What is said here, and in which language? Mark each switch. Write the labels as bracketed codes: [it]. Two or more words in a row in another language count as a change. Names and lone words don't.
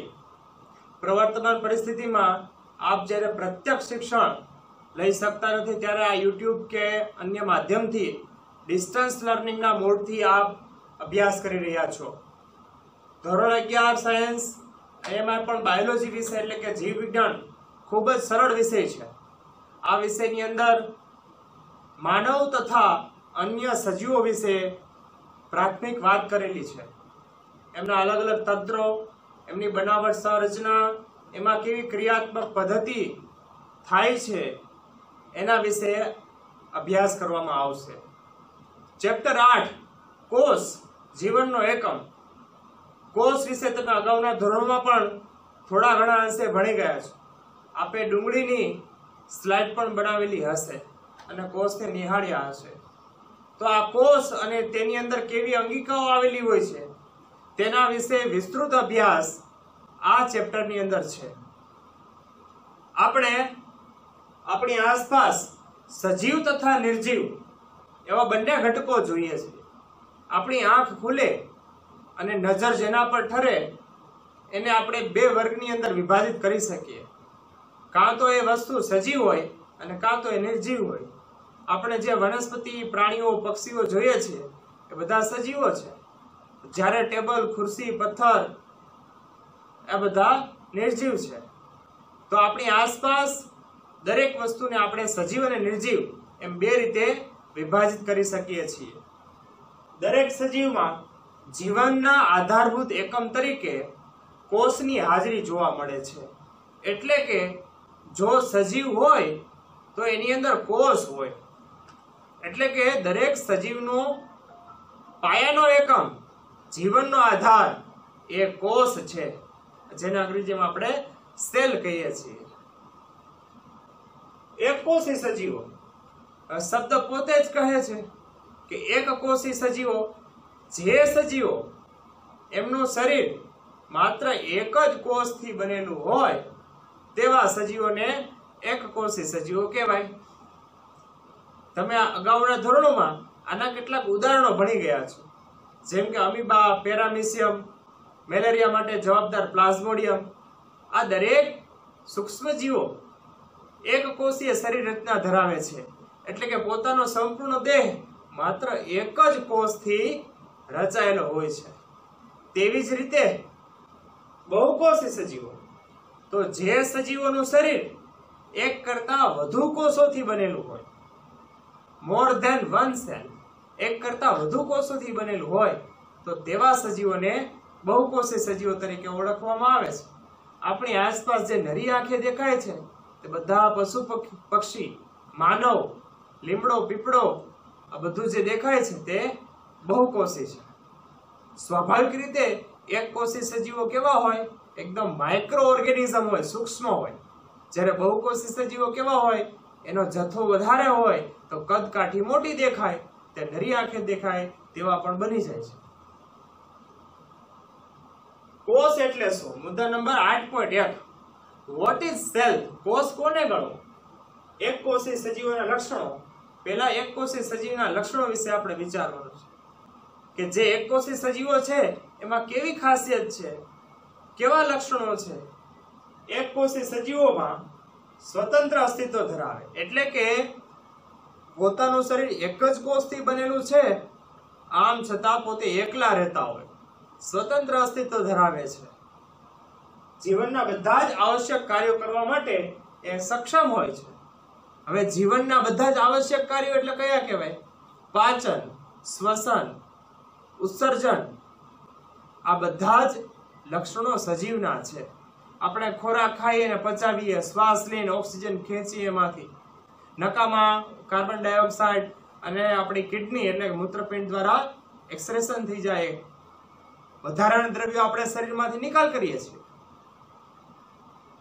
[gu] પ્રવર્તમાન પરિસ્થિતિમાં આપ જ્યારે પ્રત્યક્ષ શિક્ષણ લઈ શકતા નથી ત્યારે આ YouTube કે અન્ય માધ્યમથી [en] distance learningના [gu] મોડથી આપ અભ્યાસ કરી રહ્યા છો। ધોરણ 11 સાયન્સ એમાં પણ બાયોલોજી વિષય એટલે કે જીવ વિજ્ઞાન ખૂબ જ સરળ વિષય છે। આ વિષય અંદર માનવ તથા અન્ય સજીવો વિશે પ્રાથમિક વાત કરેલી છે। એમના અલગ અલગ તંત્રો, એમની બનાવટ સંરચના, એમાં કેવી ક્રિયાત્મક પદ્ધતિ થાય છે એના વિશે અભ્યાસ કરવામાં આવશે। ચેપ્ટર 8 કોષ જીવનનો એકમ। કોષ વિશે તમે અગાઉના ધોરણમાં પણ થોડા ઘણા અંશે ભણી ગયા છો। આપે ડુંગળીની સ્લાઇડ પણ બનાવેલી હશે અને કોષને નિહાળ્યા હશે। તો આ કોષ અને તેની અંદર કેવી અંગિકાઓ આવેલી હોય છે તેના વિશે વિસ્તૃત અભ્યાસ આ ચેપ્ટરની અંદર છે। આપણે આપણી આસપાસ સજીવ તથા નિર્જીવ એવા બંને ઘટકો જોઈએ છે। આપણી આંખ ખુલે અને નજર જેના પર ઠરે એને આપણે બે વર્ગની અંદર વિભાજિત કરી શકીએ। કાં તો એ વસ્તુ સજીવ હોય અને કાં તો એ નિર્જીવ હોય। આપણે જે વનસ્પતિ પ્રાણીઓ પક્ષીઓ જોઈએ છે એ બધા સજીવો છે, જ્યારે ટેબલ ખુરશી પથ્થર એ બધા નિર્જીવ છે। તો આપણી આસપાસ દરેક વસ્તુને આપણે સજીવ અને નિર્જીવ એમ બે રીતે વિભાજિત કરી શકીએ છીએ। દરેક સજીવમાં જીવનના આધારભૂત એકમ તરીકે કોષની હાજરી જોવા મળે છે। એટલે કે જો સજીવ હોય તો એની અંદર કોષ હોય। એટલે કે દરેક સજીવનો પાયાનો એકમ જીવનનો આધાર એ કોષ છે, જેને અંગ્રેજીમાં આપણે સેલ કહીએ છીએ। એક કોષી સજીવો શબ્દ પોતે જ કહે છે કે એક કોષી સજીવો જે સજીવો એમનું શરીર માત્ર એક જ કોષથી બનેલું હોય તેવા સજીવોને એક કોષી સજીવો કહેવાય। તમે અગાઉના ધોરણોમાં આના કેટલાક ઉદાહરણો ભણી ગયા છો, જેમ કે અમીબા, પેરામીશિયમ, મેલેરિયા માટે જવાબદાર પ્લાઝ્મોડિયમ। આ દરેક સૂક્ષ્મજીવો એક કોષીય શરીર રચના ધરાવે છે, એટલે કે પોતાનો સંપૂર્ણ દેહ માત્ર એક જ કોષથી રચાયેલો હોય છે। તેવી જ રીતે બહુકોષી સજીવો તો જે સજીવો શરીર એક કરતા વધુ કોષોથી બનેલું હોય, [en] more than one cell [gu] એક કરતા વધુ કોષોથી બનેલું હોય તો તેવા સજીવોને બહુકોષી સજીવો તરીકે ઓળખવામાં આવે છે। આપણી આસપાસ જે નરી આંખે દેખાય છે તે બધા પશુ પક્ષી માનવ લીમડો પીપળો આ બધું જે દેખાય છે તે બહુકોષી છે। સ્વાભાવિક રીતે એક કોષી સજીવો કેવા હોય, એકદમ [en] micro organism [gu] હોય, સૂક્ષ્મ હોય। જ્યારે બહુકોષી સજીવો કેવા હોય, એનો જથ્થો વધારે હોય તો કદ કાઠી મોટી દેખાય, તે નરી આંખે દેખાય તેવા પણ બની જાય છે। કોષ એટલે શું? મુદ્દા નંબર 8.1 [en] What is cell? [gu] કોષ કોને ગણો? એક કોષી સજીવોના લક્ષણો। પહેલા એક કોષી સજીવના લક્ષણો વિશે આપણે વિચારવાનું છે કે જે એક કોષી સજીવો છે એમાં કેવી ખાસિયત છે, કેવા લક્ષણો છે। એક કોષી સજીવોમાં સ્વતંત્ર અસ્તિત્વ ધરાવે, એટલે કે પોતાનું શરીર એક જ કોષથી બનેલું છે, આમ છતાં પોતે એકલા રહેતા હોય, સ્વતંત્ર અસ્તિત્વ ધરાવે છે। જીવનના બધા જ આવશ્યક કાર્યો કરવા માટે એ સક્ષમ હોય છે। હવે જીવનના બધા જ આવશ્યક કાર્યો એટલે કયા કહેવાય? પાચન, શ્વસન, ઉત્સર્જન આ બધા જ લક્ષણો સજીવના છે। આપણે ખોરાક ખાઈએ અને પચાવીએ, શ્વાસ લઈને ઓક્સિજન ખેંચીએ એમાંથી, નકામાં [en] carbon dioxide [gu] અને આપણી કિડની એટલે મૂત્રપિંડ દ્વારા એક્સક્રેશન થઈ જાય, વધારાના દ્રવ્યો આપણે શરીરમાંથી નિકાલ કરીએ છીએ।